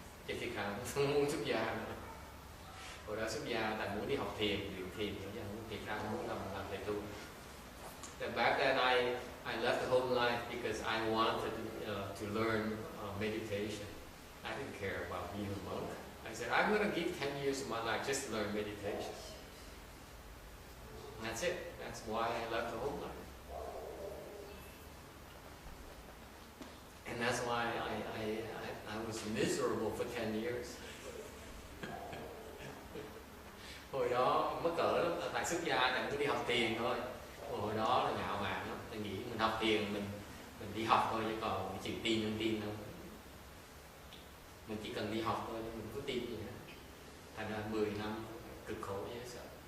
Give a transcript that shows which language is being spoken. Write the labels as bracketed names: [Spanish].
[Vietnamese] Chứ thì không muốn xuất gia nữa. Hồi đó xuất gia tại muốn đi học thiền, luyện thiền, thiệt ra không muốn làm thầy tu. [English] Back then I left the home life because I wanted to learn meditation. I didn't care about being a monk. I said, I'm going to give 10 years of my life just to learn meditation. And that's it. That's why I left the home life. And that's why I was miserable for 10 years. [Vietnamese] Hồi đó mất cỡ lắm, tại xuất gia tại cứ đi học thiền thôi. Hồi đó là ngạo mạn lắm, tôi nghĩ mình học thiền mình đi học thôi chứ còn mình chịu tin không tin đâu. Mình chỉ cần đi học thôi, mình có tin gì hết. Thành ra 10 năm cực khổ dễ sợ.